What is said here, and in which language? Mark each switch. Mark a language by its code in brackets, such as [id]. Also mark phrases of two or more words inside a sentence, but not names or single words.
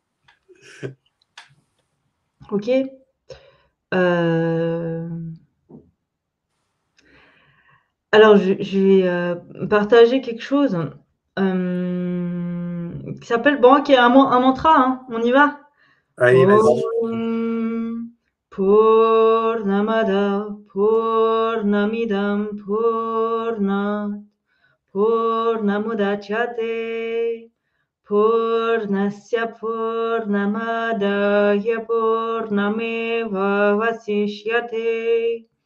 [fr] Ok. Euh, Alors, je vais partager quelque chose qui s'appelle, bon, qui est un mantra, hein, on y va? Allez, vas-y. [sa] ॐ पूर्णमदः पूर्णमिदं पूर्णात् पूर्णमुदच्यते पूर्णस्य पूर्णमादाय पूर्णमेव अवशिष्यते